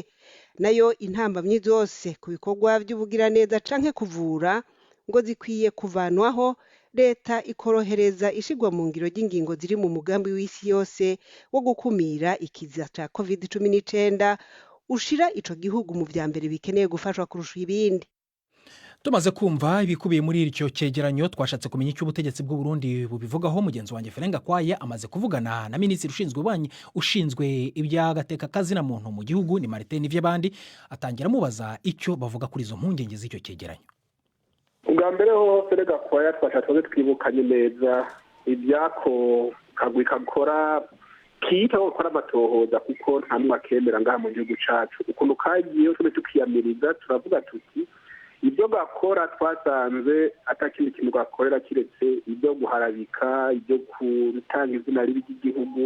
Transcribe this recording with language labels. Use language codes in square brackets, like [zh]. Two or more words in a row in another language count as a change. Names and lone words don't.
[rn] Nayo intambamyi zose ku bikorwa by'ubugiraneza canke kuvura ngo zikwiye kuvanwaho, leta ikorohereza ishigwa mu ngiro ry'ingingo ziri mu mugambi w'isi yose wo gukumira ikiza ca COVID-19 ushira ico gihugu mu vya mbere bikeneye gufashwa kurusha ibindi. [rw] Tumaze kumva ibikubiye muri icyo cyegeranyo, twashatse kumenya icyo ubutegetsi bw'u Burundi bubivugaho. Mugenzi wanjye Ferenga Kwaya amaze kuvugana na minisitiri ushinzwe iby'agateka kazina muntu mu gihugu, ni Martin Nivyabandi, atangira amubaza icyo bavuga kuri izo mpungenge z'icyo cyegeranyo. [rn] Ubwa mbere ho Ferenga Kwaya twashatse twibukanye neza ibyako kagwi kakora kita gukora amatohoza, kuko nta numwe akemera ngaha mu gihugu cacu. Ukuntu kagiye tube tukiyamiriza, turavuga tuti ibyo gakora twasanze atakindi kintu gakorera kiretse ibyo guharabika, ibyo gutanga izina ribi ry'igihugu.